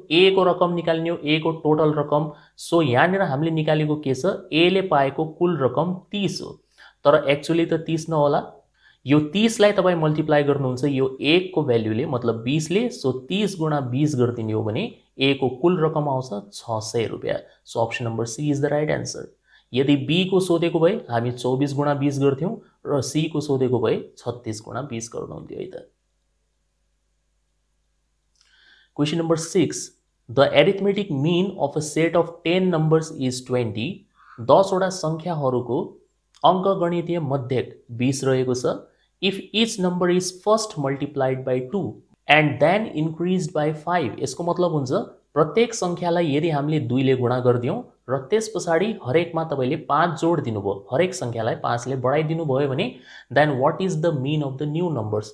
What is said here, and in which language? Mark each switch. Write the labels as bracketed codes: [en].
[ne] A को रकम निकाल्ने हो, A को टोटल रकम। सो यहाँनिर हामीले निकालेको के छ? A ले पाएको कुल रकम 30 हो, तर एक्चुअली त 30 नहोला। यो 30 लाई तपाई मल्टिप्लाई गर्नुहुन्छ यो 1 को भ्यालुले, मतलब 20 ले। सो 30 × 20 गरिदिने हो भने A को कुल रकम आउँछ 600 रुपैयाँ। [en] So option number C is the right answer. [ne] यदि B को सोधेको भए हामी 24 × 20 गर्थ्यौं, र C को सोधेको भए 36 × 20 गर्नुहुन्थ्यो है त। [en] Question number 6. The arithmetic mean of a set of 10 numbers is 20. [ne] 10 वटा संख्याहरूको अंकगणितीय मध्यक 20 रहेको छ। [en] If each number is first multiplied by 2 and then increased by 5, [ne] यसको मतलब हुन्छ प्रत्येक संख्यालाई यदि हामीले 2 ले गुणा गर्दियौं र त्यसपछि हरेकमा तपाईले 5 जोड दिनुभयो, हरेक संख्यालाई 5 ले बढाइदिनु भयो भने [en] then what is the mean of the new numbers?